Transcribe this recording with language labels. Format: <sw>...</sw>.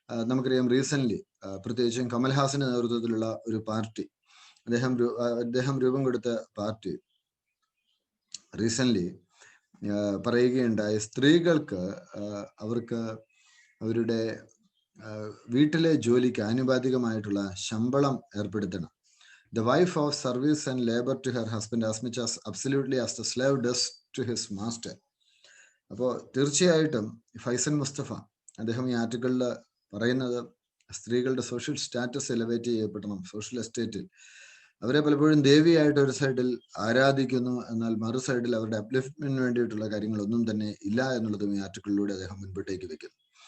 <ml>നമുക്കറിയാം റീസെന്റ് പ്രത്യേകിച്ചും കമൽഹാസന്റെ നേതൃത്വത്തിലുള്ള ഒരു പാർട്ടി, അദ്ദേഹം രൂപം കൊടുത്ത പാർട്ടി റീസെന്റ് പറയുകയുണ്ടായി, സ്ത്രീകൾക്ക് അവർക്ക് അവരുടെ വീട്ടിലെ ജോലിക്ക് ആനുപാതികമായിട്ടുള്ള ശമ്പളം ഏർപ്പെടുത്തണം.</ml> <en>The wife of service and labor to her husband as much as absolutely as the slave does to his master.</en> <ml>അപ്പോൾ തീർച്ചയായിട്ടും ഫൈസൽ മുസ്തഫ അദ്ദേഹം ഈ ആർട്ടിക്കിളിൽ പറയുന്നത് സ്ത്രീകളുടെ സോഷ്യൽ സ്റ്റാറ്റസ് എലവേറ്റ് ചെയ്യപ്പെടണം. സോഷ്യൽ എസ്റ്റേറ്റിൽ അവരെ പലപ്പോഴും ദേവിയായിട്ട് ഒരു സൈഡിൽ ആരാധിക്കുന്നു, എന്നാൽ മറു സൈഡിൽ അവരുടെ അപ്ലിഫ്റ്റ്മെന്റിന് വേണ്ടിയിട്ടുള്ള കാര്യങ്ങളൊന്നും തന്നെ ഇല്ല എന്നുള്ളതും ഈ ആർട്ടിക്കിളിലൂടെ അദ്ദേഹം മുൻപോട്ടേക്ക് വെക്കുന്നു.</ml>